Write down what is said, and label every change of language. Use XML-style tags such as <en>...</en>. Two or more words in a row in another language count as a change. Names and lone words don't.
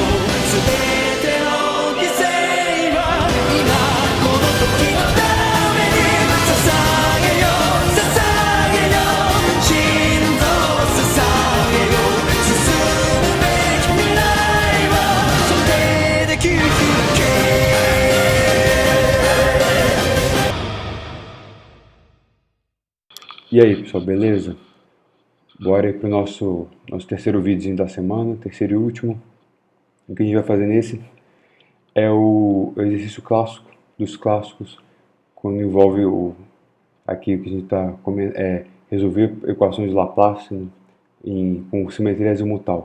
<ja>全ての犠牲は今この時のために捧げよ捧げよ心臓を捧げよ。進むべき未来はそれで切り開け。</ja> <pt>E aí, pessoal, beleza? Bora aí pro nosso terceiro videozinho da semana, terceiro e último. O que a gente vai fazer nesse é o exercício clássico dos clássicos, quando envolve aqui o que a gente está resolver equações de Laplace, né, com simetria azimutal.</pt>